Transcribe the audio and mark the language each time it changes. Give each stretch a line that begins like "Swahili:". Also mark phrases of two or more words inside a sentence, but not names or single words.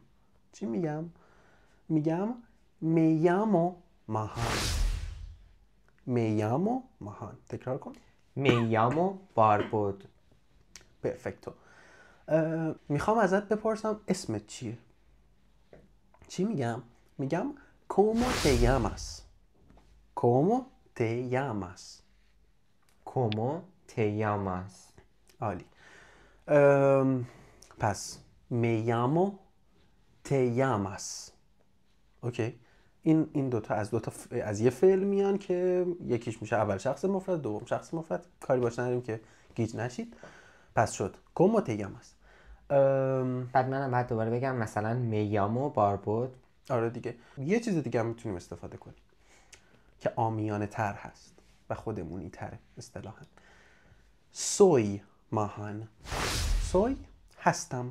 Persian: چی میگم؟ میگم
Spanish: me llamo
Persian: ماهان. تکرار کن.
Spanish: me llamo Barbod.
Persian: پرفکتو. میخوام ازت بپرسم اسمت چیه؟ چی میگم؟ میگم
Spanish: ¿Cómo te llamas؟
Persian: عالی.
Spanish: پس me llamo te llamas.
Persian: اوکی. این دوتا از یه فعل میان که یکیش میشه اول شخص مفرد، دوم شخص مفرد. کاری باش نداریم که گیج نشید.
Spanish: پس شد ¿Cómo te llamas؟
Persian: بعد منم بعد دوباره بگم مثلا
Spanish: me llamo Barbod.
Persian: آره دیگه. یه چیز دیگه هم میتونیم استفاده کنیم که عامیانه تر هست و خودمونی تره اصطلاحاً. soy ماهان. soy هستم.